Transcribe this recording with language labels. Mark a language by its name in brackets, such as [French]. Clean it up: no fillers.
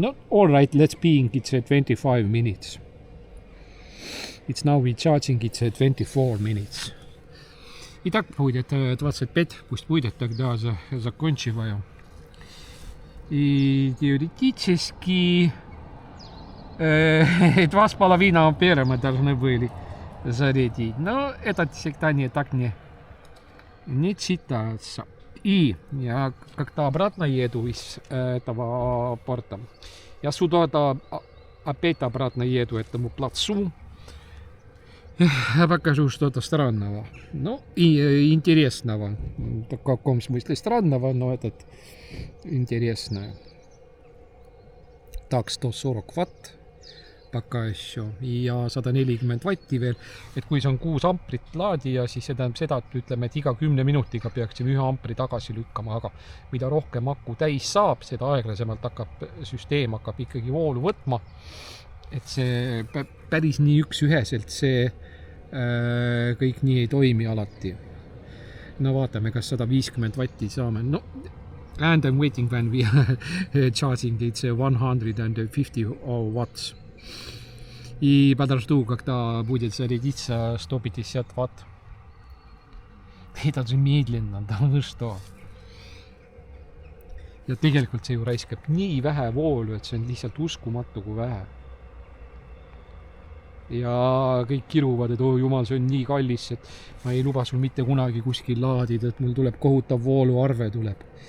[English] Not all right, let's being it's 25 minutes. It's now we charging it's 24 minutes. [Russian] Итак, будет 25, пусть будет, тогда закончиваю. И теоретически 2,5 ампера мы должны были зарядить. Но это всегда не так не считается. И я как-то обратно еду из этого порта. Я сюда опять обратно еду этому плацу. Я покажу что-то странного. И интересного. В каком смысле странного, но этот интересное. Так, 140 ватт. Пока еще [Estonian] ja 140 vatti veel, et kui see on 6 amprit laadija, siis see tähendab seda, et ütleme, et iga 10 minutiga peaksime 1 ampri tagasi lükkama, aga mida rohkem aku täis saab, seda aeglasemalt süsteem hakkab ikkagi voolu võtma, et see päris nii üksüheselt see kõik nii ei toimi alati. No vaatame, kas 150 vatti saame. [English] And I'm waiting when we charging it's 150 watts. [Russian] И подожду, когда будет зарядиться 150 ватт. Это же медленно, да вы что? [Estonian] Ja tegelikult see ju raiskab nii vähe voolu, et see on lihtsalt uskumatu kui vähe. ja kõik kiruvad, et oh jumal, see on nii kallis, et ma ei luba sul mitte kunagi kuskil laadida, et mul tuleb kohutav vooluarve tuleb.